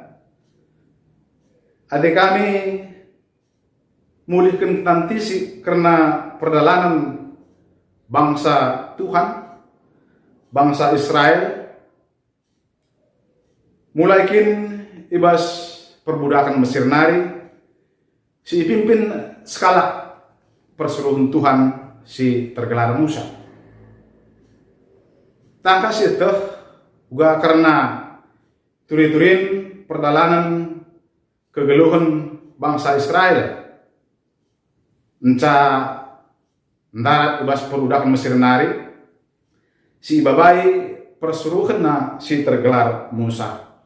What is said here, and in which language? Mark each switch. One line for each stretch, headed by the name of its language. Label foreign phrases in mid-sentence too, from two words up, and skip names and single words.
Batak Karo: adik kami mulihkan tantisi karena perdalanan bangsa Tuhan bangsa Israel mulai kin ibas perbudakan Mesir nari si pimpin skala perseluruhan Tuhan si tergelar Musa tangkas itu juga karena turi-turin perdalanan kegeluhan bangsa Israel enca ndarat ibas perbudakan Mesir nari si babai perseluruhan na si tergelar Musa